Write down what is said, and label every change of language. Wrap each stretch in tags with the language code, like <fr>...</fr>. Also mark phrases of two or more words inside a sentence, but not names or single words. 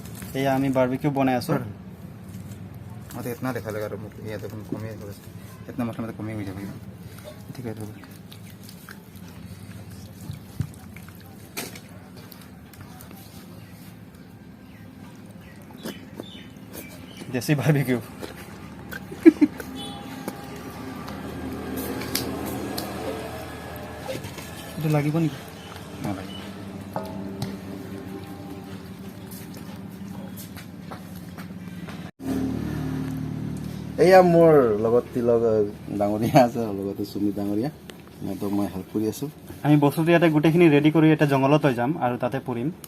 <as>এয়া আমি বাৰবিকিউ বনাই আছো।</as> <hi>मैं तो इतना देखा लगा ये तो कमी इतना मसला में तो कमी हुई जाएगी। ठीक है देसी बारबिक्यू तो</hi> <as>লাগিব নেকি? नालागे এয়া মোৰ লগত তিলক ডাঙৰীয়া আছে লগতে সুমিত ডাঙৰীয়া তো মই হেল্প কৰি আছো। আমি বস্তুটো ইয়াতে গোটেইখিনি ৰেডি কৰি এটা জংগলত লৈ যাম আৰু তাতে পুৰিম।</as>